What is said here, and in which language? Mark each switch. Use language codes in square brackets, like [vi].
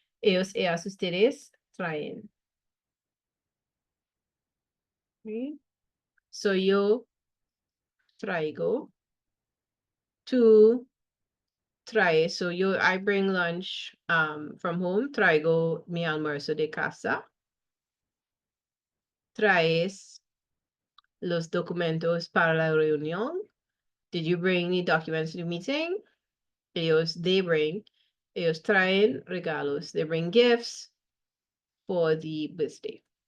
[es] Ellos, ellas, ustedes traen. Okay. So yo traigo. Tú trae. [en] So I bring lunch from home. [es] Traigo mi almuerzo de casa. Traes los documentos para la reunión. [en] Did you bring the documents to the meeting? They bring. [es] Ellos traen regalos. [en] They bring gifts for the birthday.